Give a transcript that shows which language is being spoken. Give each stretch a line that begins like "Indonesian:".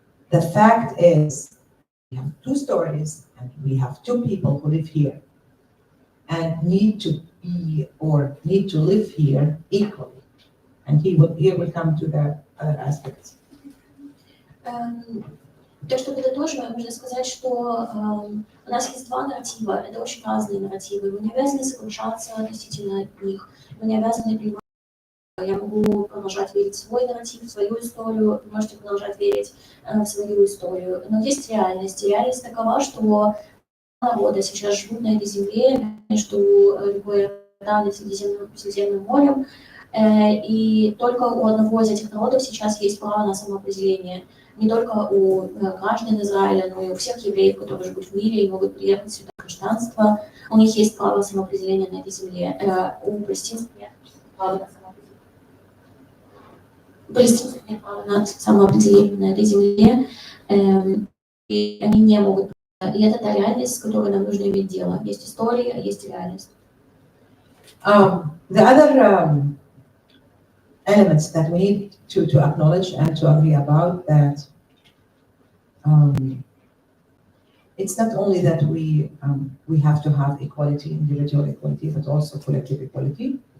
English: The fact is, we have two stories, and we have two people who live here and need to be or need to live here equally. And here will come to the other aspects.
Russian: То, что подытоживая, можно сказать, что у нас есть два нарратива, это очень разные нарративы, мы не обязаны соглашаться относительно них, мы не обязаны принимать. Я могу продолжать верить в свой нарратив, в свою историю, вы можете продолжать верить в свою историю, но есть реальность. И реальность такова, что народы сейчас живут на этой земле между Рекой Иордан и Средиземным морем, и только у одного из этих народов сейчас есть право на самоопределение. Не только у граждан Израиля, но и у всех евреев, которые живут в мире и могут приехать сюда в гражданство. У них есть право самоопределения на этой земле. У палестинцев нет права на самоопределение. Палестинцев нет права на самоопределение на этой земле, и они не могут. И это та реальность, с которой нам нужно иметь дело. Есть история, есть реальность.
English: The other elements that we need to acknowledge and to agree about that it's not only that we have to have equality, individual equality, but also collective equality.